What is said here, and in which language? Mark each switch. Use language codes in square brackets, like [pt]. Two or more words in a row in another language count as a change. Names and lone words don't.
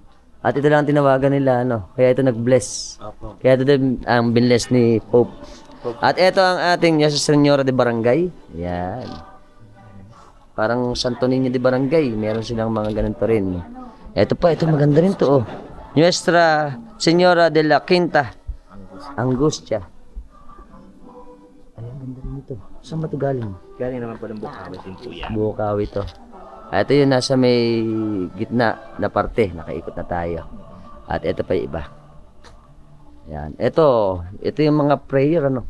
[tl] At ito lang ang tinawagan nila, ano. Kaya ito nag-bless. Opo. Kaya ito din ang binless ni Pope. At ito ang ating Nuestra Señora de Barangay. Yan. Parang Santo Niño de Barangay. Meron silang mga ganito rin. Ito pa, ito maganda rin to, oh. Nuestra Señora de la Quinta Angustia. Ay, ang ganda rin ito. Saan ba ito galing? Galing naman po ng Bukawi din po yan. Bukawi to. Ito yung nasa may gitna na parte. Nakaikot na tayo. At ito pa yung iba. Yan. Ito yung mga prayer, ano?